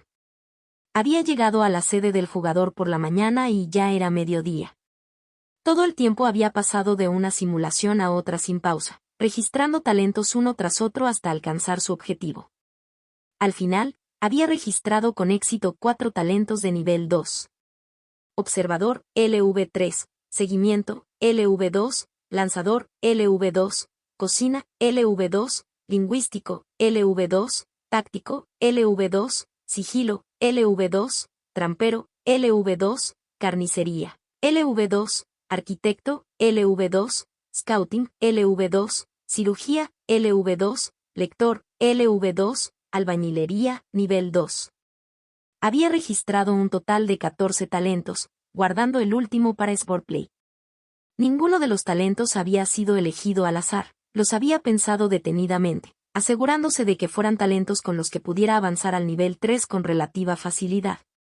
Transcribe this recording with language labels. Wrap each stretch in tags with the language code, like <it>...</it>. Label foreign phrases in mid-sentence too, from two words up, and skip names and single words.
<es>Había llegado a la sede del jugador por la mañana y ya era mediodía. Todo el tiempo había pasado de una simulación a otra sin pausa, registrando talentos uno tras otro hasta alcanzar su objetivo. Al final, había registrado con éxito 4 talentos de nivel 2. Observador, LV3, Seguimiento, LV2, Lanzador, LV2, Cocina, LV2, Lingüístico, LV2, Táctico, LV2, Sigilo, LV2, Trampero, LV2, Carnicería, LV2, Arquitecto, LV2, Scouting, LV2, Cirugía, LV2, Lector, LV2, Albañilería, nivel 2. Había registrado un total de 14 talentos, guardando el último para Sportplay. Ninguno de los talentos había sido elegido al azar, los había pensado detenidamente, asegurándose de que fueran talentos con los que pudiera avanzar al nivel 3 con relativa facilidad.</es>